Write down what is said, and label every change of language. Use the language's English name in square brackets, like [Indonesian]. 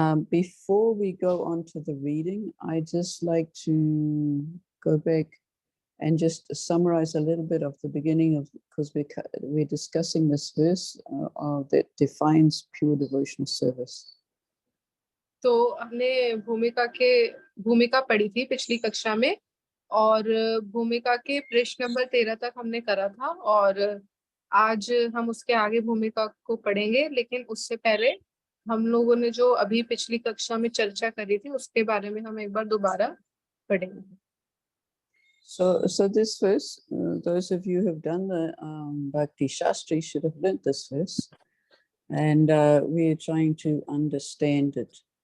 [English] Before we go on to the reading, I'd just like to go back and just summarize a little bit of the beginning of, because we're discussing this verse that defines pure devotional service. [Hindi] तो हमने भूमिका पढ़ी थी पिछली कक्षा में और भूमिका के पृष्ठ नंबर 13 तक हमने करा था और आज हम उसके आगे भूमिका को पढ़ेंगे, लेकिन उससे पहले हम लोगों ने जो अभी पिछली कक्षा में चर्चा करी थी उसके बारे में हम एक बार दोबारा पढ़ेंगे. [English] So this verse, those of you who have done the Bhakti Shastri should have learnt this verse, and we're trying to understand it.